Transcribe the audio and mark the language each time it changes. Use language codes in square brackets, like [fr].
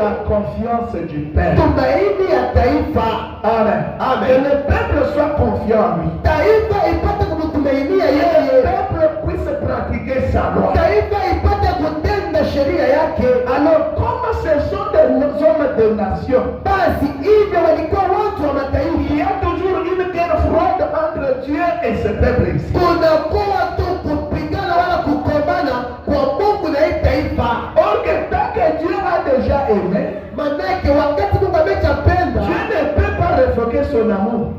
[fr] la confiance du Père. [sw] tumaini ya taifa, Amen. Amen. [fr] Que le peuple soit confiant en lui. [sw] taifa ipate kumtumainia [fr] Que le [sw] yeye, [fr] peuple puisse pratiquer sa loi. [sw] taifa ipate kutenda sheria yake. [fr] Alors, comme ce sont des hommes de nation, [sw] Basi hivyo walikuwa watu wa mataifa, [fr] il y a toujours une guerre froide entre Dieu et ce peuple ici. [sw] kunakuwa tu kupigana wala kukombana kwa Mungu na hii taifa. [fr] Or que tant que Dieu a déjà aimé, [sw] Manake wakati Mungu ameshapenda, [fr] Dieu ne peut pas révoquer son amour.